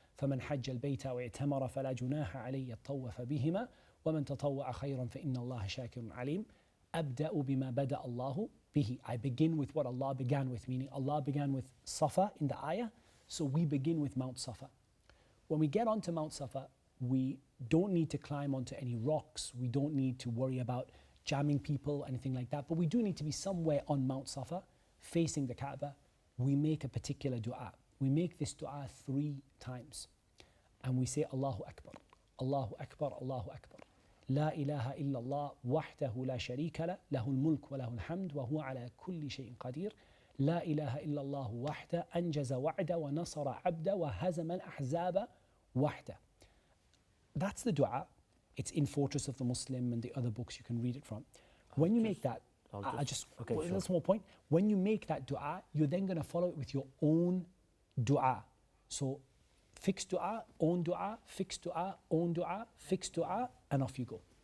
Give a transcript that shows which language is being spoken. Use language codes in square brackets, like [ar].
[ar] فمن حج البيت واعتمر فلا جناح عليه يطوف بهما ومن تطوع خيرا فإن الله شاكر عليم. أبدأ بما بدأ الله به. [en] I begin with what Allah began with, meaning Allah began with Safa in the ayah, so we begin with Mount Safa. When we get onto Mount Safa, we don't need to climb onto any rocks, we don't need to worry about jamming people, anything like that, but we do need to be somewhere on Mount Safa, facing the Kaaba. We make a particular dua. We make this dua 3 times. And we say, Allahu Akbar, Allahu Akbar, Allahu Akbar. [ar] لا إله إلا الله وحده لا شريك له له الملك وله الحمد وهو على كل شيء قدير لا إله إلا الله وحده أنجز وعده ونصر عبده وهزم الأحزاب وحده. [en] That's the dua. It's in Fortress of the Muslim and the other books you can read it from. When you make that, okay, a small point. When you make that dua, you're then going to follow it with your own dua. So fixed dua, own dua, fixed dua, own dua, fixed dua, and off you go.